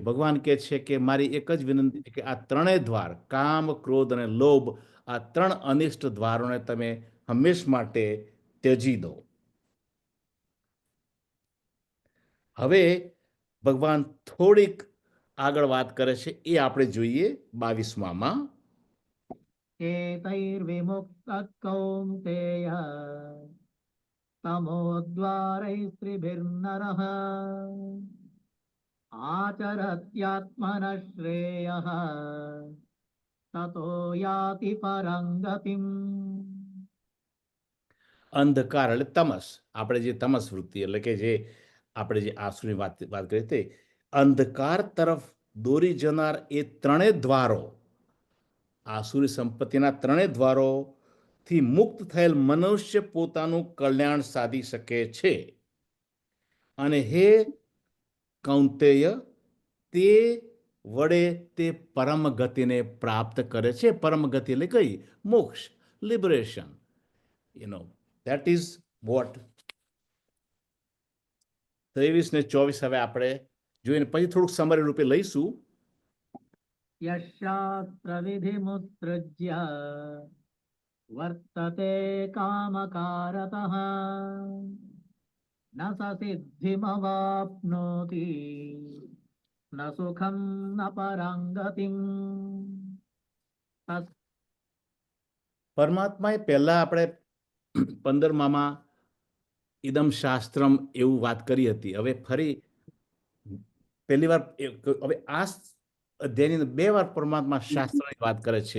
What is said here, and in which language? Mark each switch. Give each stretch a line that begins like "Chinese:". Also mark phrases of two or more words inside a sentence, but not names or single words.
Gujarati: ભગવાન કહે છે કે મારી એક જ વિનંતી છે કે આ ત્રણેય દ્વાર, કામ, ક્રોધ અને લોભ, આ ત્રણ અનિષ્ટ દ્વારોને તમે હંમેશ માટે ત્યજી દો. હવે ભગવાન થોડીક આગળ વાત કરે છે, એ આપણે જોઈએ 22માં.
Sanskrit: एतैर्विमुक्तः कौन्तेय तमोद्वारैस्त्रिभिर्नरः आचरत्यात्मनः श्रेयः ततो याति परं गतिम्.
Gujarati: અંધકાર એટલે તમસ, આપણે જે તમસ વૃત્તિ એટલે કે જે આપણે જે આસુની વાત કરી તે અંધકાર તરફ દોરી જનાર એ ત્રણેય દ્વારો, આસુરી સંપત્તિના ત્રણેય દ્વારોથી મુક્ત થયેલ મનુષ્ય પોતાનું કલ્યાણ સાધી શકે છે. અને હે કૌંતેય, તે વડે તે પરમ ગતિને પ્રાપ્ત કરે છે. પરમ ગતિ એટલે કઈ? મોક્ષ, લિબરેશન.
English: That is what
Gujarati: 23 ને 24 હવે આપણે જોઈને પછી થોડુંક સમરી રૂપે લઈશું.
Sanskrit: यशास्त्रविधिमुत्सृज्य वर्तते कामकारतः न स सिद्धिमवाप्नोति न सुखं न परं गतिम्.
Gujarati: પરમાત્માએ પહેલા આપણે 15માં
Sanskrit: ઇદમ શાસ્ત્રમ
Gujarati: એવું વાત કરી હતી. હવે ફરી પહેલી વાર હવે આ અધ્યાયની અંદર 2 વાર પરમાત્મા શાસ્ત્રની વાત કરે છે.